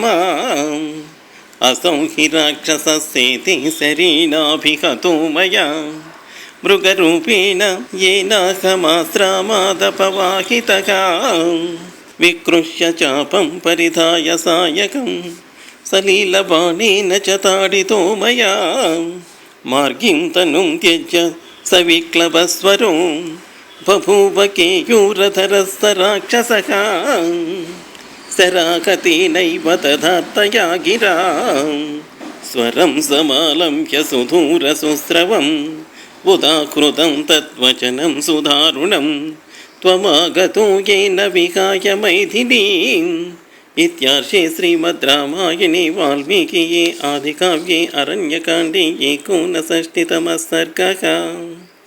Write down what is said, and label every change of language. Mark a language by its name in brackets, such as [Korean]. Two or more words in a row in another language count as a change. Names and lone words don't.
[Sanskrit] असौ हि राक्षसस्येति शरीराभिहतो मया मृगरूपेण येनाहमाश्रामादपवाहितः। विकृष्य चापं परिधाय सायकं सलीलबाणेन च ताडितो मया మార్గిం తనుం త్యజ్య సవిక్లవస్వరో బభూవ కేయూరధరస్త రాక్షసః శరాకతేనైవ తథాత్తయా గిరా స్వరం సమాలంభ్య సుధూరసుస్రవం ఉదాకృతం తద్వచనం సుదారుణం త్వమాగతో येन విహాయ మైథిలీం ఇత్యార్షే శ్రీమద్ రామాయణే వాల్మీకియే ఆదికావ్యే అరణ్యకాండే 59తమः సర్గः।